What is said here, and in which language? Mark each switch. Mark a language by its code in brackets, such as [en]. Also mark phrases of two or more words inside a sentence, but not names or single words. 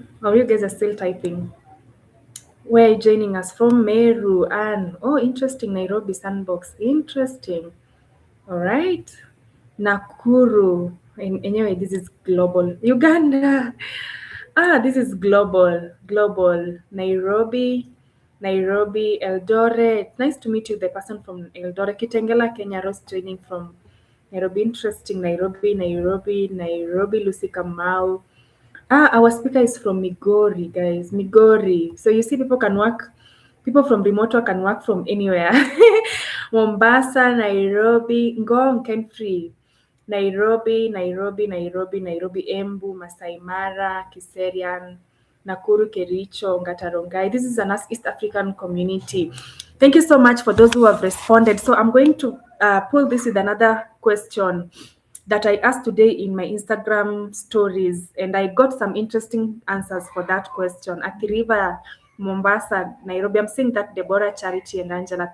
[en] Or you guys are still typing. Where are you joining us from? Meru, Anne. Oh, interesting. Nairobi Sandbox. Interesting. All right. Nakuru. Anyway, this is global. Uganda. This is global. Global. Nairobi. Nairobi. Eldoret. Nice to meet you, the person from Eldoret. Kitengela, Kenya. Rose joining from Nairobi. Interesting. Nairobi, Nairobi, Nairobi. Lucy Kamau. Our speaker is from Migori, guys. Migori. So you see, people from remote work can work from anywhere. Mombasa, Nairobi, Ngong, Kenfree. Nairobi, Nairobi, Nairobi, Nairobi, Embu, Masai Mara, Kiserian, Nakuru, Kericho, Ngatarongai. This is an East African community. Thank you so much for those who have responded. So I'm going to pull this with another question that I asked today in my Instagram stories, and I got some interesting answers for that question. Athi River, Mombasa, Nairobi. I'm seeing that Deborah, Charity, and Angela.